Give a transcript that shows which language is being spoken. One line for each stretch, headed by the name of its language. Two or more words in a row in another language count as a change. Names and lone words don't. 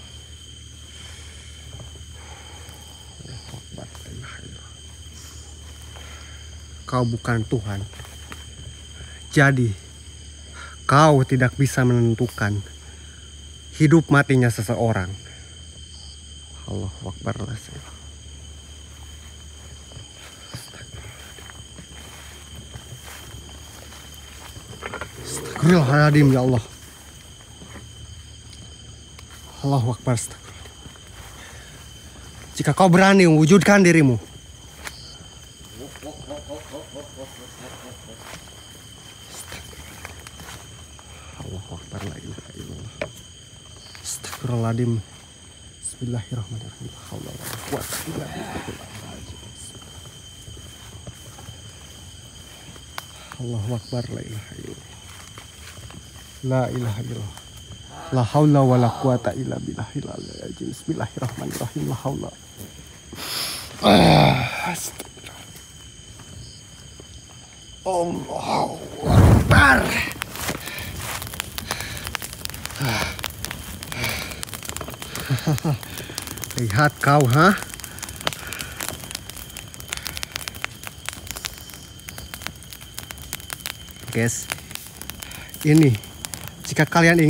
Indonesian: Kau bukan Tuhan. Jadi kau tidak bisa menentukan hidup matinya seseorang.
Arabic: الله أكبر. أستغفر الله العظيم يا الله. الله أكبر.
Indonesian: Jika kau berani mewujudkan dirimu,
Arabic: الله أكبر لا إله إلا الله. أستغفر الله العظيم بسم الله الرحمن الرحيم. لا حول ولا قوة إلا بالله الله أكبر لا إله إلا الله. لا إله إلا الله. لا حول ولا قوة إلا بالله بسم الله الرحمن الرحيم. لا حول الله أكبر.
Indonesian: Lihat kau, Guys, ini jika kalian ingin